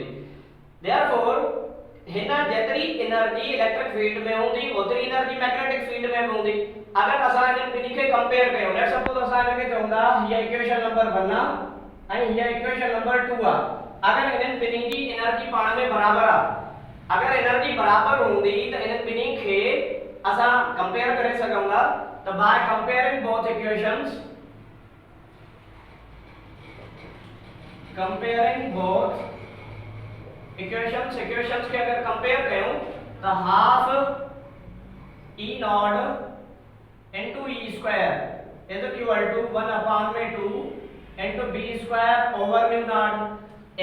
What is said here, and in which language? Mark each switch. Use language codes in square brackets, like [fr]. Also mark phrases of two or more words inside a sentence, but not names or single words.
[sd] देयरफॉर हिना जेतरी एनर्जी [en] electric field [sd] में होंदी ओतरी एनर्जी [en] magnetic field [sd] में होंदी। अगर असा इन बिनी के कंपेयर कयो, [en] let's suppose [sd] असा इनके चवंदा हिया [en] equation number 1 [sd] आ ऐं हिया [en] equation number 2 [sd] आ। अगर इन्हनि ॿिन्हिनि जी एनर्जी पाण में बराबर आहे, अगर एनर्जी बराबर हूंदी त इन्हनि ॿिन्हिनि खे असां कंपेयर करे सघूं था। [en] त by comparing both equations, comparing both equations [sd] के अगर [en] compare [sd] कयूं तो [en] half e not into e square is equal to 1 upon में 2 into B square over mu not.